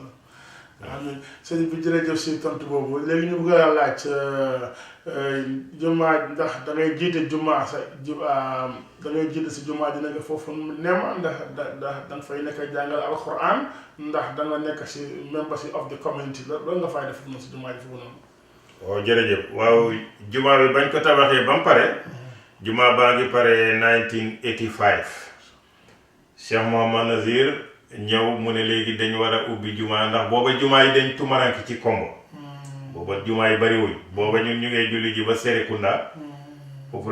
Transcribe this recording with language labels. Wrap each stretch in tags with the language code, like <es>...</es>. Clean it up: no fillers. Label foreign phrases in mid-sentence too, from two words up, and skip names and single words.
<wo>amiin sëñ bi jërëjëf si tontu boobu léegi ñu bëgg a laaj jumaa ndax da ngay jiite jumaa sa da ngay jiite si jumaa ji nekk foofu Nema ndax da nga fay nekk jàngal alquran ndax da nga nekk si</wo> <en>membership of the community</en> <wo>loolu nga fay def moom si jumaa ji foofu noonu. waaw jërëjëf waaw jumaa bi bañ ko tabaxee ba mu pare jumaa baa ngi pare 1985 Cheikh Mouhamad Nazir ñëw mu ne léegi dañu war a ubbi jumaa ndax booba jumaa yi dañ tumaranki ci Kombo booba jumaa yi bariwuñ booba ñun ñu ngay julli ji ba Serekunda foofu</wo>